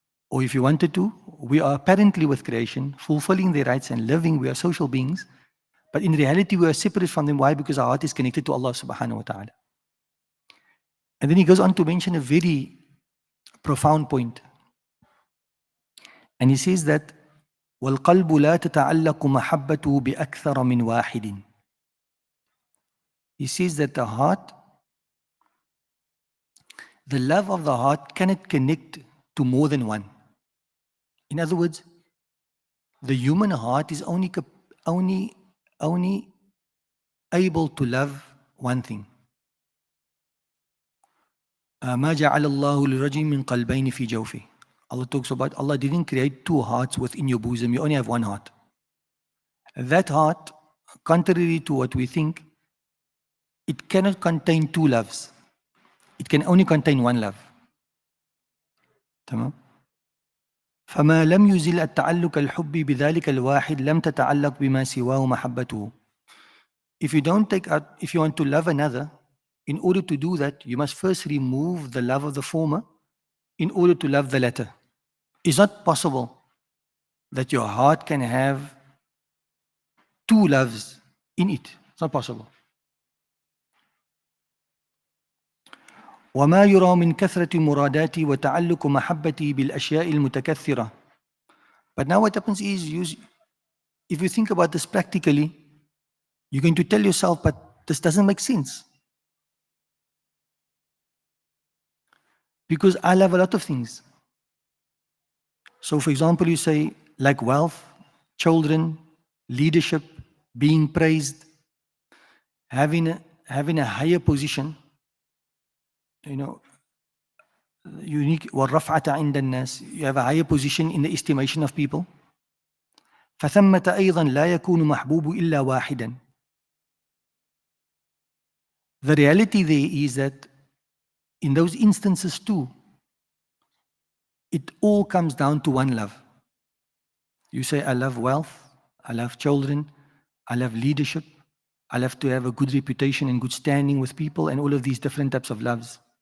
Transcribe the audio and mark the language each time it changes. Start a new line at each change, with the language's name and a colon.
English: Or if you wanted to, we are apparently with creation, fulfilling their rights and living, we are social beings, but in reality we are separate from them. Why? Because our heart is connected to Allah subhanahu wa ta'ala. And then he goes on to mention a very profound point. And he says that
Arabic: وَالْقَلْبُ لَا تَتَعَلَّقُ مَحَبَّتُهُ بِأَكْثَرَ مِنْ وَاحِدٍ.
English: He says that the heart, the love of the heart cannot connect to more than one. In other words, the human heart is only able to love one thing.
Arabic: ما جعل الله لرجل من قلبين في جوفه.
English: Allah talks about Allah didn't create two hearts within your bosom. You only have one heart. That heart, contrary to what we think, it cannot contain two loves. It can only contain one love.
Arabic: تمام؟ فما لم يزل التعلق الحب بذلك الواحد لم تتعلق بما سواه محبته.
English: If you want to love another, in order to do that, you must first remove the love of the former in order to love the latter. It's not possible that your heart can have two loves in it. It's not possible.
Arabic: وما يرى من كثرة مراداتي وتعلق محبتي بالأشياء المتكثرة.
English: But now what happens is, if you think about this practically, you're going to tell yourself, but this doesn't make sense. Because I love a lot of things. So for example, you say, like wealth, children, leadership, being praised, having a higher position, unique
Arabic: والرفعة عند الناس,
English: you have a higher position in the estimation of people.
Arabic: فثمة أيضا لا يكون محبوب إلا واحدا.
English: The reality there is that in those instances too, it all comes down to one love. You say, I love wealth, I love children, I love leadership, I love to have a good reputation and good standing with people, and all of these different types of loves.